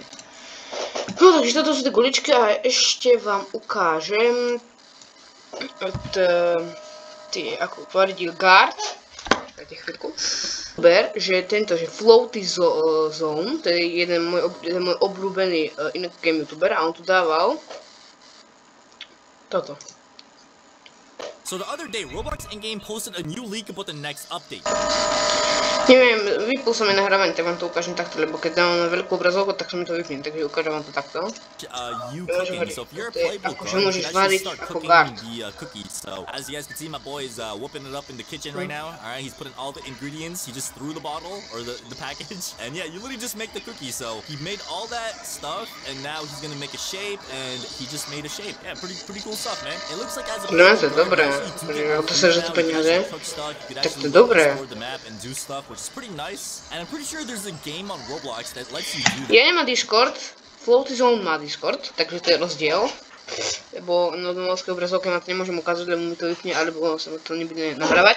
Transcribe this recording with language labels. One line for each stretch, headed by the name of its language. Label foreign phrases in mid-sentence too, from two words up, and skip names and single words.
Slovak: No takže toto sú tie guličky a ešte vám ukážem ako tvrdil Guard, dajte chvíľku, že tento, že Floaty Zone, to je jeden môj obľúbený
English: in-game youtuber
Slovak: a on tu dával toto.
English: So the other day, Roblox in-game posted a new leak about the next update.
Slovak: Neviem, vypol som aj nahrávanie, tak vám to ukážem takto, lebo keď dám na veľkú obrazovku, tak sa mi to vypne, takže ukážem vám to takto.
English: So if you're a playbook, you can actually start cooking the cookies. So as you guys can see, my boy is whooping it up in the kitchen right now. All right, he's putting all the ingredients. He just threw the bottle or the package, and yeah, you literally just make the cookie. So he made all that stuff, and now he's gonna make a shape, and he just made a shape. Yeah, pretty cool stuff, man. It looks like as a
Slovak: to sa, že to peniaze, tak to dobré. Ja nemám Discord, Floaty Zone má Discord, takže to je rozdiel. Lebo na domovskej obrazovke ma to nemôžem ukázať, lebo mi to vypne, alebo sa to nebude nahrávať.